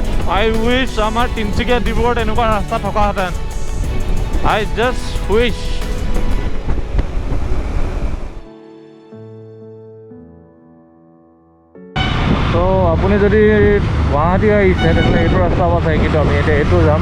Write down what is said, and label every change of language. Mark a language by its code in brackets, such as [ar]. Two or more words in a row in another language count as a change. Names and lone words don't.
[en] I wish [as] আমাৰ তিনিচুকীয়া ডিব্ৰুগড়ত এনেকুৱা ৰাস্তা থকাহেঁতেন. [en] I just wish. [as] তো আপুনি যদি গুৱাহাটী আহিছে তেনেহ'লে এইটো ৰাস্তা আছে, কিন্তু আমি এতিয়া এইটো যাম.